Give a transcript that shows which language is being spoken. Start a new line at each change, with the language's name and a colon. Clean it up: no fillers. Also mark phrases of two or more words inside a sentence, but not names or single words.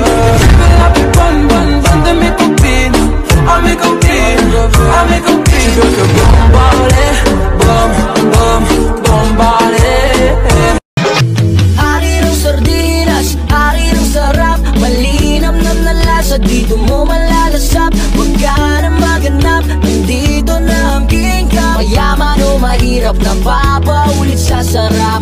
English: Fill up your bun, bun, bun, then make a pin. I'll make a pin. I'll make a pin. Bombale, bom, bom, bombale.
Filipino: Hari ng sardinas, hari ng sarap. Malinam-nam na lasa, dito mo malalasap. Huwag ka na maganap, nandito na ang king cup. Mayaman o mahirap, napapaulit sa sarap.